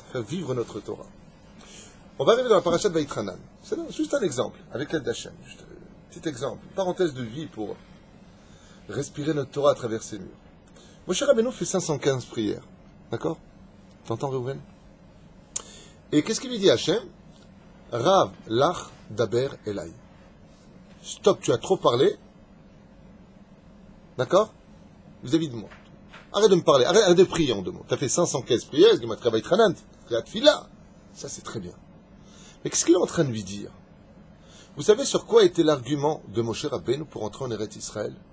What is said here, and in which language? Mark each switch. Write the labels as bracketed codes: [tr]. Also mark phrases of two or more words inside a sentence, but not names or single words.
[fr] Faire vivre notre Torah. On va arriver dans la parasha de Vaïtranan. C'est juste un exemple, avec l'aide d'Hachem. Juste un petit exemple, une parenthèse de vie pour respirer notre Torah à travers ces murs. Moshe Rabbeinu fait 515 prières. D'accord? T'entends, Reuven? Et qu'est-ce qu'il lui dit Hachem? [he] רב לך דבר אלי. [fr] Stop, tu as trop parlé. D'accord? Vis-à-vis de moi. Arrête de me parler, arrête de prier en deux mots. Tu as fait 515 prières, il m'a travaillé Vaïtranan, ça c'est très bien. Mais qu'est-ce qu'il est en train de lui dire? Vous savez sur quoi était l'argument de Moshe Rabbeinu pour entrer en Eretz Israël?